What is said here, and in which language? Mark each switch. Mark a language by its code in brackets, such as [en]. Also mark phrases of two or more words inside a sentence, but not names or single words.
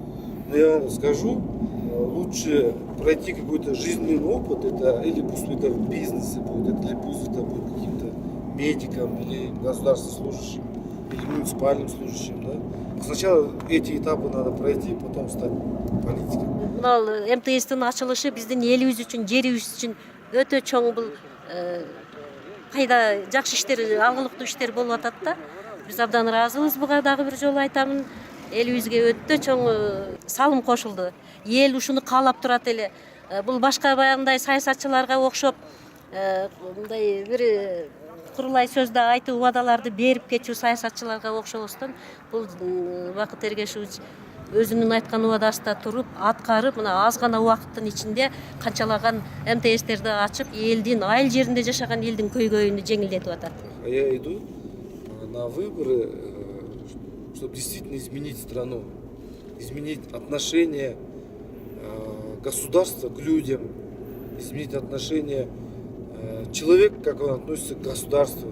[ru] Но я вам скажу, лучше пройти какой-то жизненный опыт, это или пусть это в бизнесе будет, или пусть это будет каким-то медиком, или государственным служащим, или муниципальным служащим, да? Сначала эти этапы надо пройти, потом стать политиком. [ky] МТСтин ачылышы биздин элибиз үчүн, жерибиз үчүн өтө чоң бул кайда жакшы иштер, алгылыктуу иштер болуп атат да. Биз абдан ыраазыбыз, буга дагы бир жолу айтамын. Элибизге өтө чоң салым кошулду. Эл ушуну каалап турат эле. Бул башка баягындай саясатчыларга окшоп мындай бир курулай сөздө айтып убадаларды берип кетчү саясатчыларга окшобостон бул Бакыт Эргешевич өзүнүн айткан убадасында туруп, аткарып, мына аз гана убакыттын ичинде канчалаган МТСтерди ачып, элдин, айыл жеринде жашаган элдин көйгөйүнү жеңилдетип атат. [ru] Я иду на выборы, чтобы действительно изменить страну, изменить отношение государства к людям, изменить отношение человека, как он относится к государству.